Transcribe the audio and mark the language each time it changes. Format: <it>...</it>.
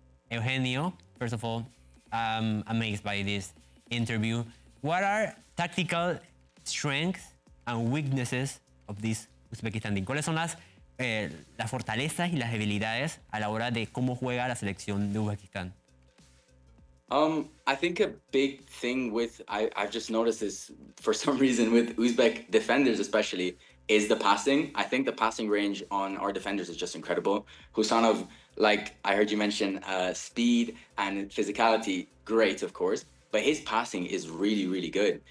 <en>Eugenio, first of all, I'm amazed by this interview. What are tactical strengths and weaknesses of this Uzbekistan team?</en> <es>¿Cuáles son las fortalezas y las debilidades a la hora de cómo juega la selección de Uzbekistán?</es> <en>I think a big thing with, I've just noticed this for some reason with Uzbek defenders especially, is the passing. I think the passing range on our defenders is just incredible. Husanov, like I heard you mention, speed and physicality, great of course, but his passing is really, really good.</en>